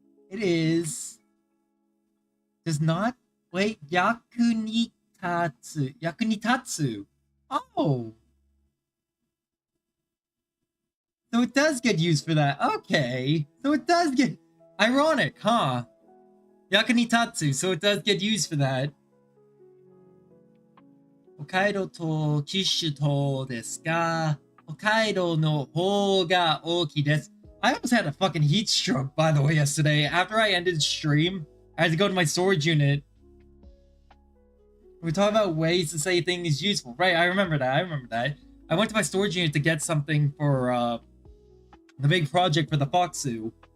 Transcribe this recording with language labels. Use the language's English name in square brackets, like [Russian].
[English] It is... Does not... Wait, Yakunitatsu. Oh! So it does get used for that. Okay. So it does get... Ironic, huh? Yakunitatsu, so it does get used for that. [Japanese] 北海道と九州とですか？北海道の方が大きいです。 [English] I almost had a fucking heat stroke, by the way, yesterday. After I ended stream, I had to go to my storage unit. We talk about ways to say things useful. Right, I remember that. I went to my storage unit to get something for the big project for the Fox Zoo.